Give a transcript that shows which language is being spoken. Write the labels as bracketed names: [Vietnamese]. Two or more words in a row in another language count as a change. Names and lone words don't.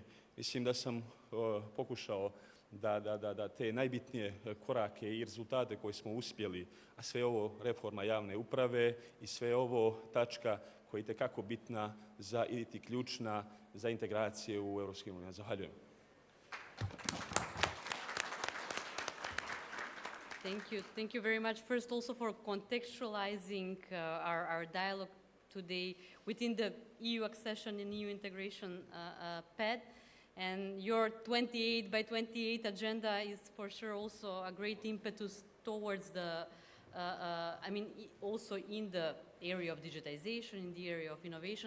[Bosnian] Mislim da sam pokušao da te najbitnije korake i rezultate koje smo uspjeli, a sve ovo reforma javne uprave i sve ovo tačka koja je itekako bitna i ključna za integracije u EU. Zahvaljujem. [English] Thank you very much. First, also for contextualizing our dialogue today within the EU accession and EU integration path. And your 28 by 28 agenda is for sure also a great impetus towards also in the area of digitization, in the area of innovation.